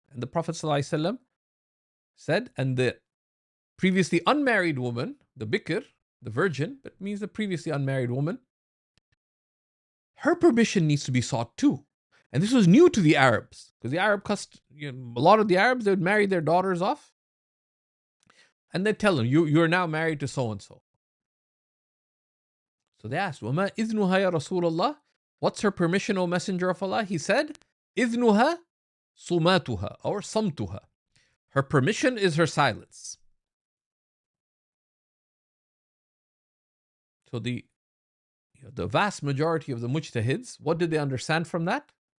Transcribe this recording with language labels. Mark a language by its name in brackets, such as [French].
[English] And the Prophet ﷺ said, and the previously unmarried woman, the bikr, the virgin, that means the previously unmarried woman, her permission needs to be sought too. And this was new to the Arabs, because the Arab a lot of the Arabs, they would marry their daughters off, and they'd tell them, you're now married to so-and-so. So they asked, [Arabic] وَمَا إِذْنُهَا يَا رَسُولَ اللَّهِ? [English] What's her permission, O Messenger of Allah? He said, [Arabic] إِذْنُهَا صُمَاتُهَا, [English] or [Arabic] صَمْتُهَا. [English] Her permission is her silence. So the vast majority of the mujtahids, what did they understand from that?